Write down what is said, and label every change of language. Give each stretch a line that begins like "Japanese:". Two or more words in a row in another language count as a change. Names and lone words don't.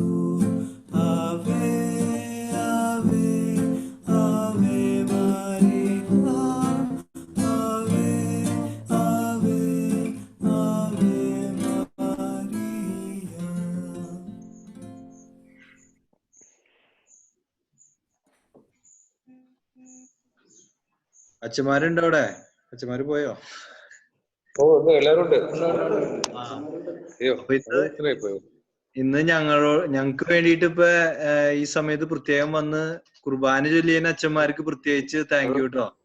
Latin: Ave, ave, ave Maria. Ave, ave, ave Maria.
Malayalam: അച്ഛന്മാരുണ്ടോ അവിടെ? അച്ഛന്മാര് പോയോ? ഓ ഉണ്ട്, എല്ലാരും ഉണ്ട്. ഇന്ന് ഞങ്ങൾക്ക് വേണ്ടിയിട്ട് ഇപ്പൊ ഈ സമയത്ത് പ്രത്യേകം വന്ന് കുർബാന ചൊല്ലിയതിന് അച്ഛന്മാർക്ക് പ്രത്യേകിച്ച്
English: thank you
Malayalam: കേട്ടോ.